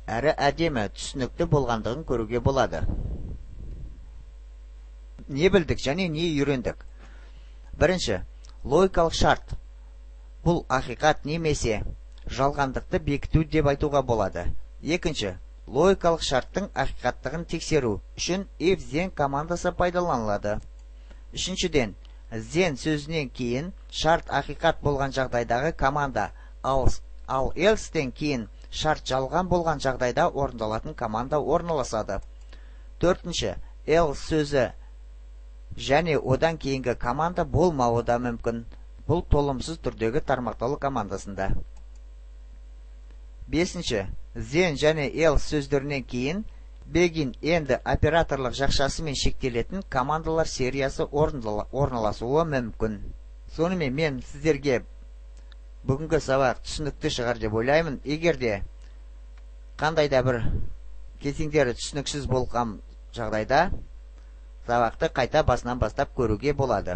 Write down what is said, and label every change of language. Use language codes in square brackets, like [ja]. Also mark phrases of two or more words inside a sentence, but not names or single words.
[kk] Әрі әдемі, түсінікті болғандығын көруге болады. Не білдік және не үйрендік? Бірінші, логикалық шарт. Бұл ақиқат немесе жалғандықты бекіту деп айтуға болады. Екінші, логикалық шарттың ақиқаттығын тексеру үшін [en] if then [kk] командасы пайдаланылады. Үшіншіден, then сөзінен кейін шарт ақиқат болған жағдайдағы команда, ал else-тен кейін шарт жалған болған жағдайда орындалатын команда орналасады. Төртінші, else сөзі және одан кейінгі команда болмауы да мүмкін. Бұл толымсыз түрдегі тармақталу командасында. Бесінші, then және else сөздерінен кейін [en] begin end [kk] операторлық жақшасымен шектелетін командалар сериясы орналасуы мүмкін. Сонымен мен сіздерге бүгінгі сабақ түсінікті шығар деп ойлаймын. Егерде қандай да бір кезеңдері түсініксіз болған жағдайда сабақты қайта басынан бастап көруге болады.